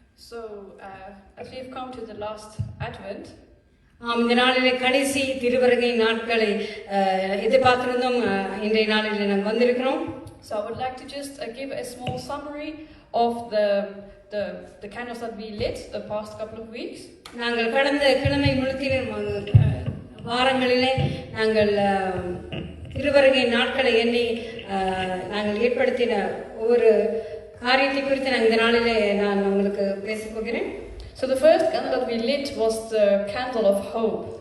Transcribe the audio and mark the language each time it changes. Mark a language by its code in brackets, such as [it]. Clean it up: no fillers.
[en] So, as we have come to the last Advent, [ta] இந்த நாளிலே கடைசி திருவருகை நாட்களை எதிர்பார்த்திருந்தோம். இன்றைய நாளில் நாங்கள் வந்திருக்கிறோம். [en] so I would like to just give a small summary of the candles that we lit the past couple of weeks. [ta] நாங்கள் கடந்த கிழமை முழுக்கிலும் வாரங்களிலே நாங்கள் திருவருகை நாட்களை எண்ணி நாங்கள் ஏற்படுத்தின ஒவ்வொரு காரியத்தை குறித்து நான் இந்த நாளிலே நான் உங்களுக்கு பேசப் போகிறேன். [en] So the first candle that we lit was the candle of hope.